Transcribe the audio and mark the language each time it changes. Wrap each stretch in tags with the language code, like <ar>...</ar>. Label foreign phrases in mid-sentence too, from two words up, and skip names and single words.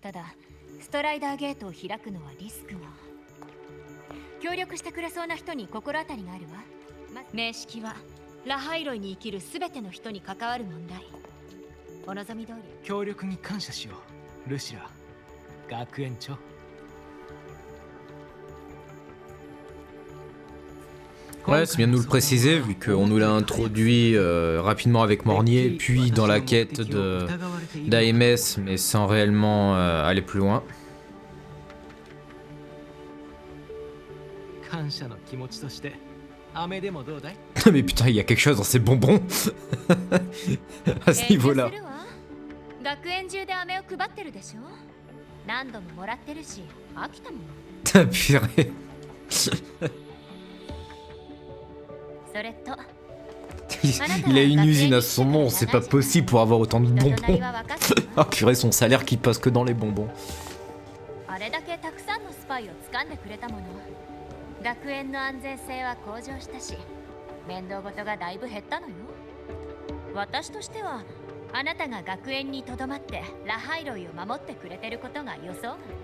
<ja>ただストライダーゲートを開くのはリスクが。協力してくれそうな人に心当たりがあるわ。名式はラハイロイに生きる全ての人に関わる問題。お望み通り。協力に感謝しよう、ルシラ、学園長。</ja> <fr>Ouais, c'est bien de nous le préciser, vu qu'on nous l'a introduit rapidement avec Mornier, puis dans la quête d'AMS, mais sans réellement aller plus loin.</fr> <ja>感謝の気持ちとして飴でもどうだい？</ja> <fr>Mais putain, il y a quelque chose dans ces bonbons à ce niveau-là.</fr> <ja>学園中で飴を配ってるでしょ。何度ももらってるし飽きたもん。</ja> <fr>Purée.</fr> <ja>それと</ja> <fr>Il a une usine à son nom, c'est pas possible pour avoir autant de bonbons. Ah purée, son salaire qui passe que dans les bonbons.</fr> <ja>あれだけたくさんのスパイを掴んでくれたもの。学園の安全性は向上したし、面倒事がだいぶ減ったのよ。私としてはあなたが学園にとどまってラハイロイを守ってくれてることが予想外。</ja>